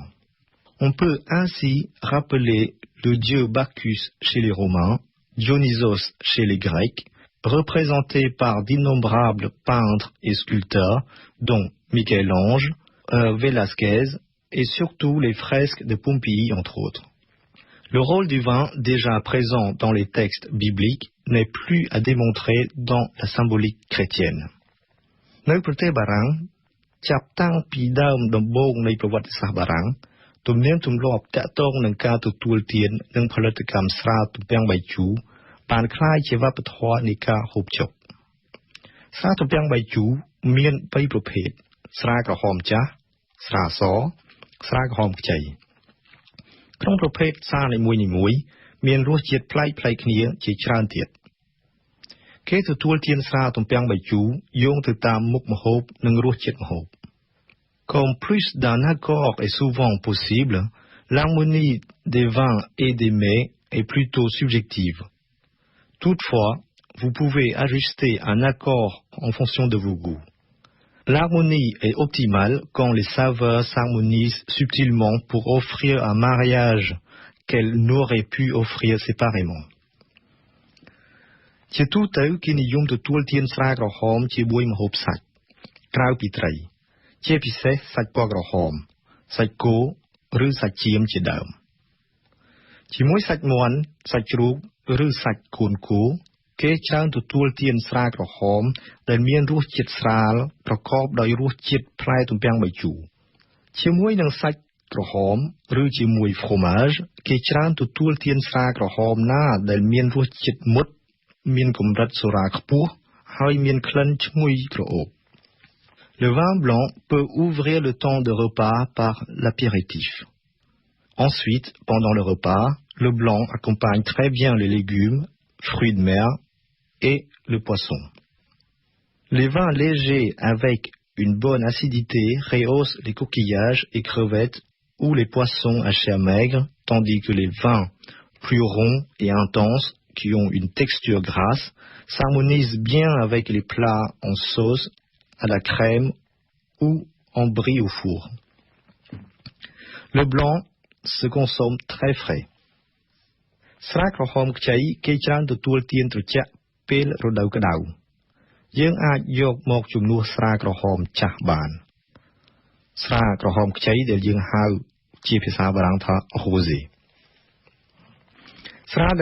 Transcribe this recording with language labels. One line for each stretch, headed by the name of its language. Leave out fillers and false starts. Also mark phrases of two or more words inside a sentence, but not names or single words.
French: On peut ainsi rappeler le dieu Bacchus chez les Romains, Dionysos chez les Grecs, représenté par d'innombrables peintres et sculpteurs, dont Michel-Ange, Velázquez et surtout les fresques de Pompéi, entre autres. Le rôle du vin, déjà présent dans les textes bibliques, n'est plus à démontrer dans la symbolique chrétienne.
Khmer: នៅប្រទេសបារាំងចាប់តាំងពីដើមដំបូងនៃប្រវត្តិសាស្ត្របារាំងទំនៀមទម្លាប់តាក់ទងនឹងការទទួលទា ននិងផលិតកម្មស្រាទំពាំងបាយជូរបានคล้ายជាវប្បធម៌នៃការហូបចុកស្រា ទំពាំងបាយជូរមាន3ប្រភេទស្រាក្រហមចាស់ស្រាសស្រាក្រហមខ្ចីក្នុងប្រភេទស្រានីមួយៗមានរសជាតិប្លែកៗគ្នាជាច្រើនទៀតគេទទួលទានស្រាទំពាំងបាយជូរយោងទៅតាមមុខម្ហូបនិងរសជាតិម្ហូប
French: Comme plus d'un accord est souvent possible, l'harmonie des vins et des mets est plutôt subjective. Toutefois, vous pouvez ajuster un accord en fonction de vos goûts. L'harmonie est optimale quand les saveurs s'harmonisent subtilement pour offrir un mariage qu'elles n'auraient pu offrir séparément.
Khmer: ជាទូទៅគេនិយមទទួលទានស្រាក្រហមជាមួយម្ហូបសាច់ក្រៅពីត្រីជាពិសេសសាច់ពណ៌ក្រហមសាច់គោឬសាច់ ចៀមជាដើមជាមួយសាច់មាន់សាច់ជ្រូកឬសាច់កូនគោគេច្រើនទទួលទានស្រាក្រ ហមដែលមានរសជាតិស្រាលប្រកបដោយរសជាតិផ្លែទំពាំងបាយជូរជាមួយនឹងសាច់ក្រហមឬជាមួយ fromage គេច្រើនទទួលទានស្រាក្រហមណាដែលមានរសជាតិមុតមានកម្រិតសូរ៉ាខ្ពស់ហើយមានក្លិនឈ្ងុយក្រអូប
French: Le vin blanc peut ouvrir le temps de repas par l'apéritif. Ensuite, pendant le repas, le blanc accompagne très bien les légumes, fruits de mer et le poisson. Les vins légers avec une bonne acidité rehaussent les coquillages et crevettes ou les poissons à chair maigre, tandis que les vins plus ronds et intenses, qui ont une texture grasse, s'harmonisent bien avec les plats en sauce, à la crème ou en brie au four. Le blanc se consomme très frais.
Khmer: ស្រាក្រហមខ្ចីគេច្រើនទទួលទានត្រជាក់ពេលរដូវក្តៅយើងអាចយកមកជំនួសស្រាក្រហមចាស់បានស្រាក្រហមខ្ចីដែលយើងហៅជាភាសាបារាំងថា rosé ស្រា